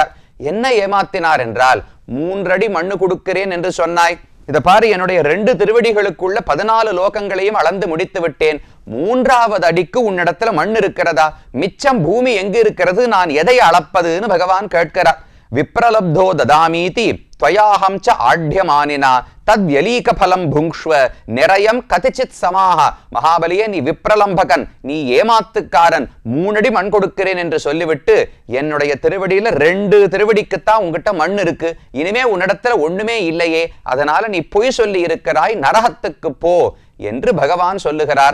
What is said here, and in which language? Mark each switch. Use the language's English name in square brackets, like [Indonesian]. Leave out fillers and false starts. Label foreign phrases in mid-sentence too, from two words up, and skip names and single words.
[Tamil] என்ன ஏமாத்தினார் என்றால், 3 அடி மண்ணு கொடுக்கிறேன் என்று சொன்னாய், இதை பாரு, என்னுடைய 2 திருவடிகளுக்குள்ள 14 லோகங்களையும் அளந்து முடித்து விட்டேன். 3வது அடிக்கு உன்னிடத்துல மண் இருக்கிறதா? மிச்சம் பூமி எங்கு இருக்கிறது? நான் எதை அளப்பதுன்னு பகவான் கேட்கிறார். [Sanskrit] विप्रलब्धो ददामीति त्वयाहं च आढ्यमानिना तद्व्यलीक फलं भुङ्क्ष्व निरयम कतिचित समाह. [Tamil] மகாபலியே, நீ விப்ரலம்பகன், நீ ஏமாத்துக்காரன், 3 அடி மண் கொடுக்கிறேன் என்று சொல்லிவிட்டு என்னுடைய திருவடியில 2 திருவடிக்குத்தான் உங்ககிட்ட மண் இருக்கு, இனிமே உன்னிடத்துல ஒண்ணுமே இல்லையே, அதனால நீ பொய் சொல்லி இருக்கிறாய், நரகத்துக்கு போ என்று பகவான் சொல்லுகிறார்.